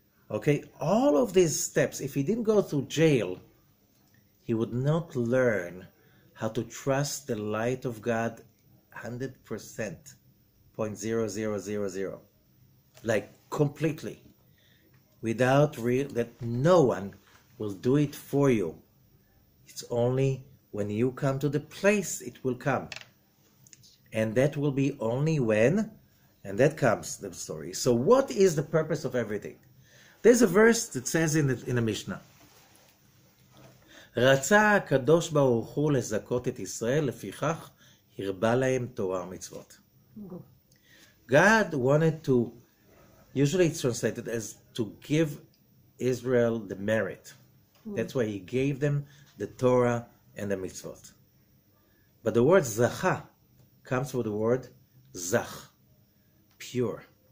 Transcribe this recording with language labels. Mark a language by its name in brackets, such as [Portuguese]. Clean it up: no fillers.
[English] Okay, all of these steps, if he didn't go through jail, he would not learn how to trust the light of God 100%, 0.0000, like completely, without that no one will do it for you. It's only when you come to the place it will come. And that will be only when, and that comes the story. So what is the purpose of everything? There's a verse that says in the Mishnah, [Hebrew] רצה הקדוש ברוך הוא לזכות את ישראל, לפיכך הרבה להם תורה ומצוות. [English] God wanted to, usually it's translated as to give Israel the merit. That's why he gave them the Torah and the mitzvot. But the word zacha comes from the word zach, pure.